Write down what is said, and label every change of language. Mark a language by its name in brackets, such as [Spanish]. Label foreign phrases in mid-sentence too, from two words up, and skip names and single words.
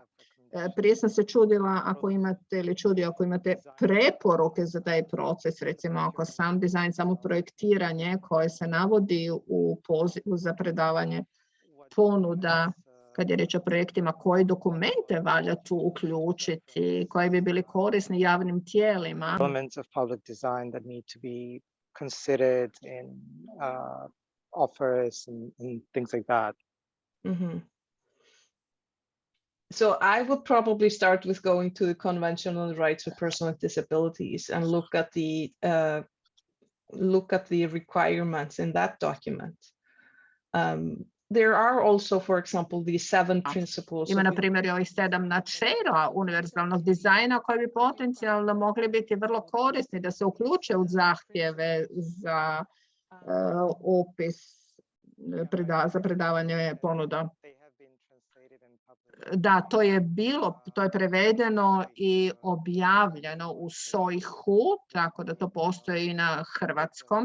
[Croatian] Prije sam se čudila ako imate preporuke za taj proces, recimo ako sam dizajn, samo projektiranje koje se navodi u pozivu za predavanje ponuda, kad je riječ o projektima, koje dokumente valja tu uključiti, koji bi bili korisni javnim tijelima. [English] Elements of public design that need to be considered in offers and things like that. Mm-hmm. So I would probably start with going to the Convention on the Rights of Persons with Disabilities and look at the requirements in that document. There are also, for example, the 7 principles. [Croatian] Ima na primjer i ovih 7 načela univerzalnog dizajna koji bi potencijalno mogli biti vrlo korisni da se uključe u zahtjeve za opis za predavanje ponuda. Da, to je prevedeno i objavljeno u Sojhu, tako da to postoji i na hrvatskom.